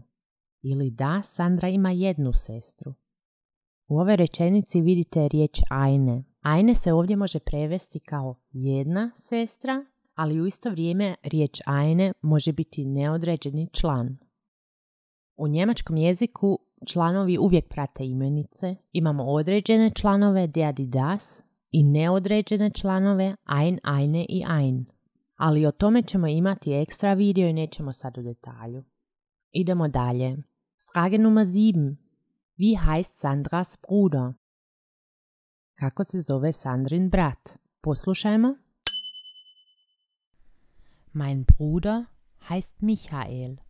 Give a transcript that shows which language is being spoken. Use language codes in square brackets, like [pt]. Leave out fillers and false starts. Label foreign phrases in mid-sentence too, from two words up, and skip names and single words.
[hr] Ili da, Sandra ima jednu sestru. U ovoj rečenici vidite riječ eine. Eine se ovdje može prevesti kao jedna sestra, ali u isto vrijeme riječ eine može biti neodređeni član. U njemačkom jeziku članovi uvijek prate imenice. Imamo određene članove, [de] der, die, das, [hr] i neodređene članove, [de] ein, eine i ein. [hr] Ali o tome ćemo imati ekstra video i nećemo sad u detalju. Idemo dalje. [de] Frage Nummer 7. Wie heißt Sandras Bruder? [hr] Kako se zove Sandrin brat? Poslušajmo. [de] Mein Bruder heißt Michael.